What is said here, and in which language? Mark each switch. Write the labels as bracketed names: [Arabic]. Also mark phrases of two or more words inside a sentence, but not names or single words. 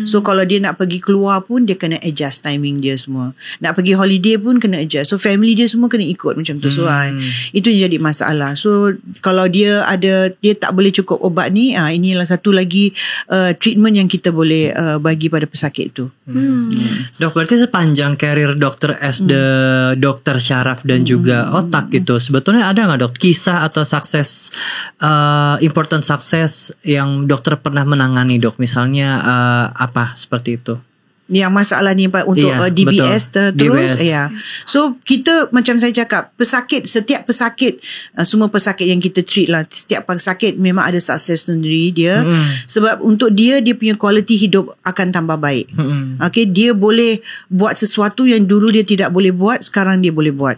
[Malay] So kalau dia nak pergi keluar pun, dia kena [English] adjust timing [Malay] dia semua. Nak pergi holiday pun kena adjust. So family dia semua kena ikut macam tu. So itu yang jadi masalah. So kalau dia tak boleh cukup obat ni, inilah satu lagi treatment yang kita boleh bagi pada pesakit tu. [Indonesian] Dok, berarti sepanjang karir dokter [English] as the [Indonesian] dokter syaraf dan juga otak gitu, sebetulnya ada nggak dok kisah atau sukses, important sukses yang dokter pernah menangani dok, misalnya apa seperti itu? [Malay] Yang masalah ni untuk DBS terus DBS. So kita macam saya cakap, setiap pesakit, semua pesakit yang kita treat lah, setiap pesakit memang ada sukses sendiri dia. Sebab untuk dia punya quality hidup akan tambah baik. Okay, dia boleh buat sesuatu yang dulu dia tidak boleh buat, sekarang dia boleh buat.